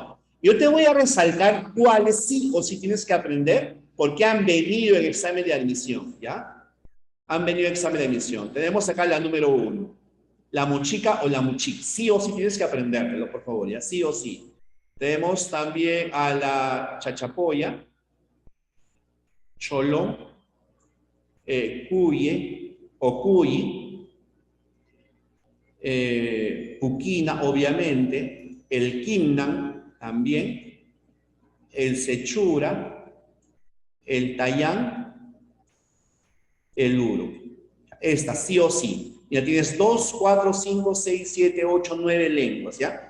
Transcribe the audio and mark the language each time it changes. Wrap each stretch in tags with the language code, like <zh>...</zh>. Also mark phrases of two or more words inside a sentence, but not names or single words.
<es>Ahora, Yo te voy a resaltar cuáles sí o sí tienes que aprender porque han venido en examen de admisión, ¿ya? Han venido en examen de admisión. Tenemos acá la número 1. La muchica o la muchic. Sí o sí tienes que aprendértelo, por favor, ¿ya? Sí o sí. Tenemos también a la chachapoya, cholón, cuye o cuyi, puquina, obviamente, el quimnan también, el sechura, el tayán, el uro. Esta, sí o sí. Ya tienes 2, 4, 5, 6, 7, 8, 9 lenguas, ¿ya?</es>